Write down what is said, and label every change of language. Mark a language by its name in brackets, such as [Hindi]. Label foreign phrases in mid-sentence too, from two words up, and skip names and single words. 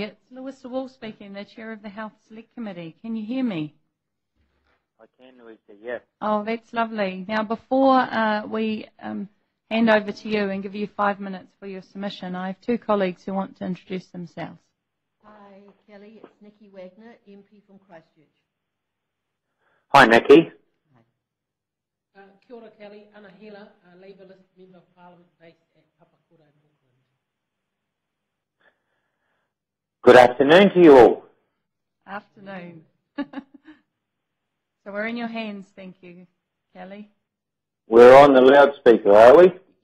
[English] It's Louisa Wall speaking, the chair of the Health Select Committee. Can you hear me? I can, Louisa, yes. Oh, that's lovely. Now, before we hand over to you and give you 5 minutes for your submission, I have two colleagues who want to introduce themselves. Hi, Kelly. It's Nikki Wagner, MP from Christchurch. Hi, Nikki. [Māori] Kia ora, Kelly. [English] Anna Hela, Labour List Member of Parliament based at Papakura in Auckland. Good afternoon to you all. Afternoon. So we're in your hands, thank you, Kelly. We're on the loudspeaker, are we?